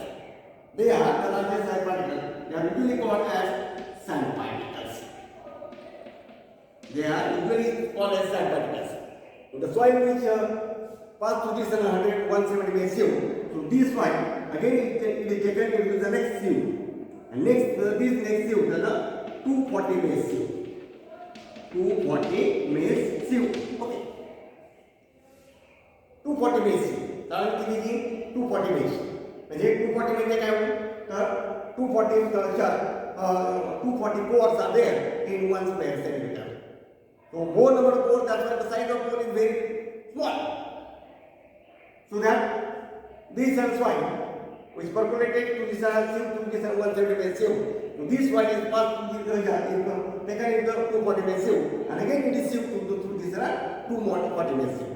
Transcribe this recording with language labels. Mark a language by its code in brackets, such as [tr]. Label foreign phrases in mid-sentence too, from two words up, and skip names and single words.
[en] They are the largest size particles. They are usually called as sand particles. They are usually called as sand particles. So the soil which pass through this 170 ml sieve. So this soil again it is taken into the next sieve, and this next sieve is the 240 ml sieve. 240 ml sieve. Okay. 240 ml sieve. [mr] कारण किती ती 240 ml. म्हणजे 240 म्हणजे काय होईल तर [en] 240 pores are there in 1 square centimeter. So more number of pores, that's why the size of pore is very small. So that this soil which percolated to this sieve to this 170 ml sieve. So this soil is passed to the taken into 240 ml sieve, and again it is sieved through this 240 ml sieve.